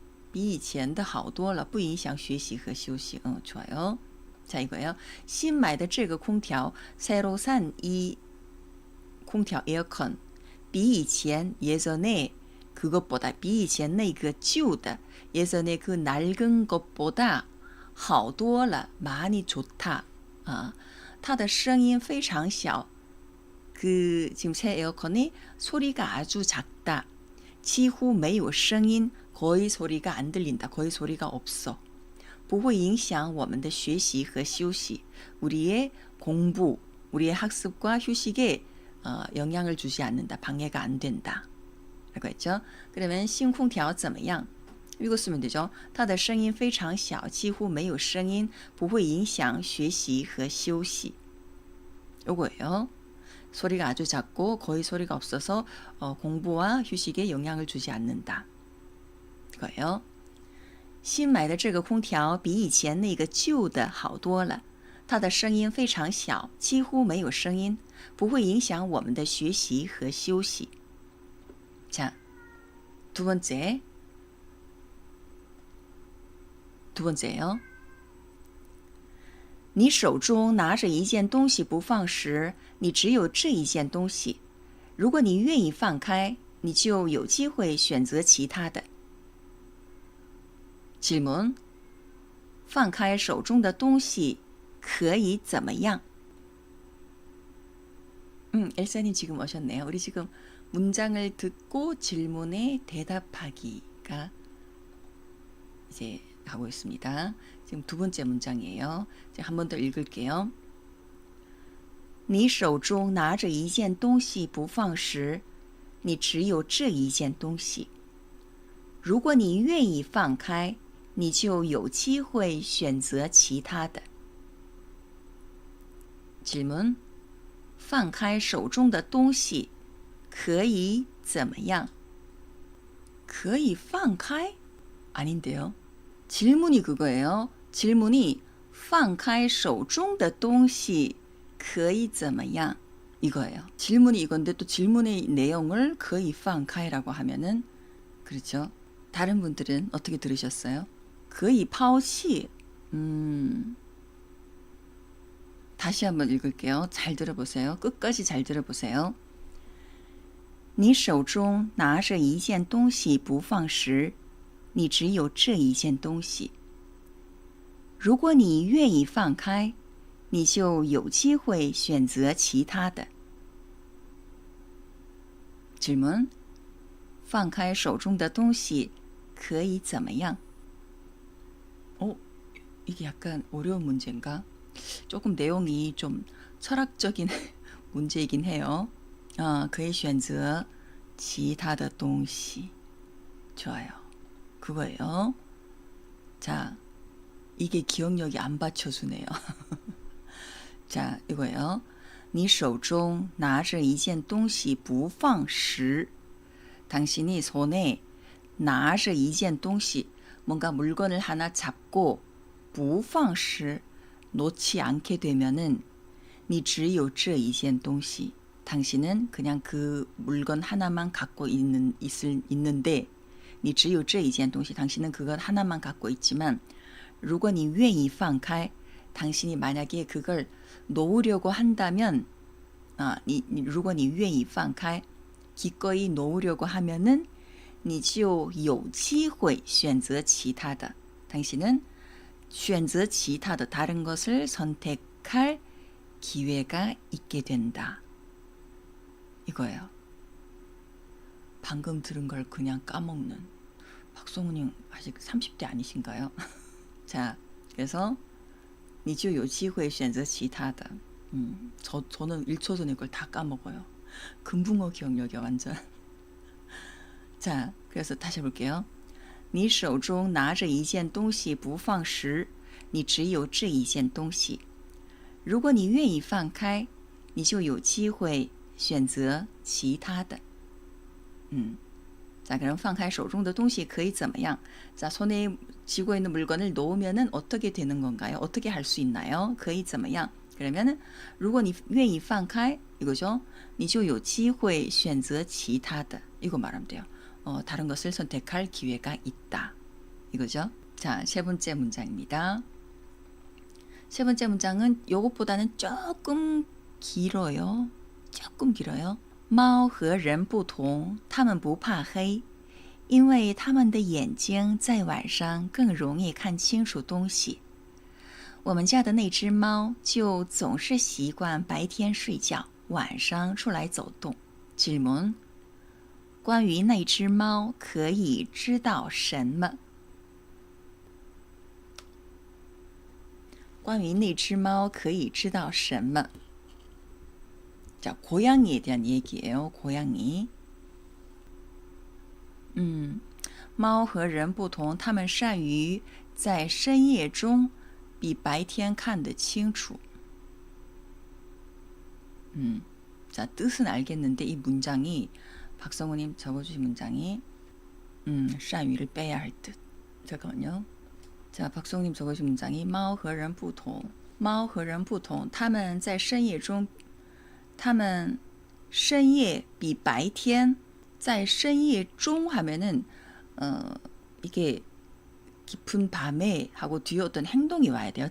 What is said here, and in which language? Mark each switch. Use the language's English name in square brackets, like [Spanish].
[Chinese] 比以前的好多了，不影响学习和休息. [Korean] 좋아요. 자, 이거예요. [Chinese] 新买的这个空调, [Korean] 새로 산 이 [Chinese] 空调 에어컨, 比以前 [Korean] 예전에 그것보다 [Chinese] 比以前那个旧的 [Korean] 예전에 그 낡은 것보다 [Chinese] 好多了 [Korean] 많이 좋다. [Chinese] 它的声音非常小. [Korean] 그 지금 새 에어컨이 소리가 아주 작다. [Chinese] 几乎没有声音, [Korean] 거의 소리가 안 들린다. 거의 소리가 없어. [Chinese] 不会影响我们的学习和休息. [Korean] 우리의 공부, 우리의 학습과 휴식에 영향을 주지 않는다. 방해가 안 된다. 라고 했죠. 그러면 [Chinese] 新空调怎么样? [Korean] 이거 쓰면 되죠. [Chinese] 它的声音非常小, 几乎没有声音, 不会影响学习和休息. [Korean] 요거예요. 소리가 아주 작고 거의 소리가 없어서 공부와 휴식에 영향을 주지 않는다. 이거예요. [Chinese] 新买的这个空调比以前那个旧的好多了，它的声音非常小，几乎没有声音，不会影响我们的学习和休息。 [Korean] 자, 두 번째예요. [Chinese] 你手中拿着一件东西不放时，你只有这一件东西。如果你愿意放开，你就有机会选择其他的。 [Korean] 질문. [Chinese] 放开手中的东西可以怎么样? [Korean] 엘사님 지금 오셨네요. 우리 지금 문장을 듣고 질문에 대답하기가 이제 하고 있습니다. 지금 두 번째 문장이에요. 한 번 더 읽을게요. [Chinese] 你手中拿着一件东西不放时，你只有这一件东西。如果你愿意放开，你就有机会选择其他的。 [Korean] 질문. [Chinese] 放开手中的东西可以怎么样? 可以放开? [Korean] 아닌데요. 질문이 그거예요. 질문이 [Chinese] 放开手中的东西可以怎么样? [Korean] 이거예요. 질문이 이건데 또 질문의 내용을 [Chinese] 可以放开 [Korean] 라고 하면은 그렇죠. 다른 분들은 어떻게 들으셨어요? [Chinese] 可以抛弃. [Korean] 다시 한번 읽을게요. 잘 들어보세요. 끝까지 잘 들어보세요. [Chinese] 你手中拿着一件东西不放时，你只有这一件东西。如果你愿意放开，你就有机会选择其他的。 [Korean] 질문. [Chinese] 放开手中的东西可以怎么样? [Korean] 이게 약간 어려운 문제인가? 조금 내용이 좀 철학적인 문제이긴 해요. [Chinese] 可以选择其他的东西. [Korean] 좋아요. 그거예요. 자, 이게 기억력이 안 받쳐주네요. 자, 이거예요. [Chinese] 你手中拿着一件东西不放时, [Korean] 당신이 손에 [Chinese] 拿着一件东西, [Korean] 뭔가 물건을 하나 잡고 [Chinese] 不放时, [Korean] 놓지 않게 되면은 [Chinese] 你只有这一件东西. [Korean] 당신은 그냥 그 물건 하나만 갖고 있는데 [Chinese] 你只有这一件东西 [Korean] 당신은 그것 하나만 갖고 있지만 [Chinese] 如果你愿意放开 [Korean] 당신이 만약에 그걸 놓으려고 한다면 如果你愿意放开 기꺼이 놓으려고 하면은 [Chinese] 你就有机会选择其他的 [Korean] 당신은 [Chinese] 选择其他的 [Korean] 다른 것을 선택할 기회가 있게 된다. 이거예요. 방금 들은 걸 그냥 까먹는 박성우님 아직 30대 아니신가요? 자, 그래서 [Chinese] 你就有机会选择其他的 [Korean] 저는 1초 전에 그걸 다 까먹어요. 금붕어 기억력이 완전. 자, 그래서 다시 해볼게요. [Chinese] 你手中拿着一件东西不放时，你只有这一件东西。如果你愿意放开，你就有机会选择其他的。 [Korean] 자, 그럼 [Chinese] 放开手中的东西可以怎么样? [Korean] 자, 손에 쥐고 있는 물건을 놓으면은 어떻게 되는 건가요? 어떻게 할 수 있나요? [Chinese] 可以怎么样? [Korean] 그러면은 [Chinese] 如果你愿意放开 [Korean] 이거죠. [Chinese] 你就有机会选择其他的 [Korean] 이거 말하면 돼요. 다른 것을 선택할 기회가 있다. 이거죠. 자, 세 번째 문장입니다. 세 번째 문장은 요것보다는 조금 길어요. 조금 길어요. [Chinese] 猫和人不同，它们不怕黑，因为它们的眼睛在晚上更容易看清楚东西。我们家的那只猫就总是习惯白天睡觉，晚上出来走动。 [Korean] 질문 [Chinese] 关于那只猫可以知道什么？关于那只猫可以知道什么？ [Korean] 자, 고양이에 대한 얘기예요. 고양이. [Chinese] 猫和人不同，它们善于在深夜中比白天看得清楚。 [Korean] 자, 뜻은 알겠는데 이 문장이 박성우님 적어주신 문장이 善于를 빼야 할 듯. 잠깐만요. 자, 박성우님 적어주신 문장이 [Chinese] 猫和人不同，猫和人不同，它们在深夜中。他们深夜比白天在深夜中 [Korean] 하면은 이게 깊은 밤에 하고 뒤에 어떤 행동이 와야 돼요.